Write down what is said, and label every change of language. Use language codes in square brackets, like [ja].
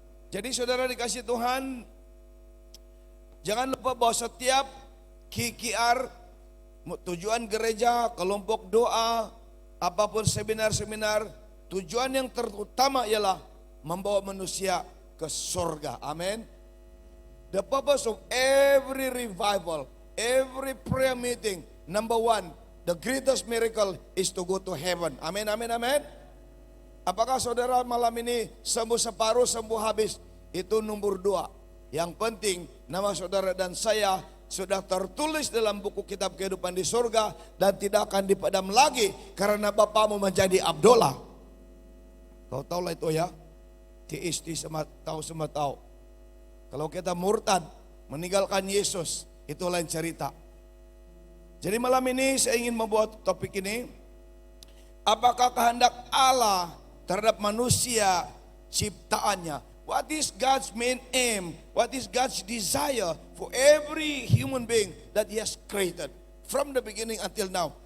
[ms] Jadi saudara dikasih Tuhan, jangan lupa bahwa setiap KKR, tujuan gereja, kelompok doa, apapun seminar-seminar, tujuan yang terutama ialah membawa manusia ke surga. Amin. [en] The purpose of every revival, every prayer meeting, number one, the greatest miracle is to go to heaven. [ms] Amin, amin, amin. Apakah saudara malam ini sembuh separuh, sembuh habis? Itu nomor 2. Yang penting nama saudara dan saya sudah tertulis dalam buku kitab kehidupan di surga dan tidak akan dipadam lagi karena Bapamu menjadi Abdullah. Kau tahu lah itu ya. TST semua tahu. Kalau kita murtad, meninggalkan Yesus, itu lain cerita. Jadi malam ini saya ingin membuat topik ini. Apakah kehendak Allah terhadap manusia ciptaannya? [en] What is God's main aim? What is God's desire for every human being that He has created from the beginning until now?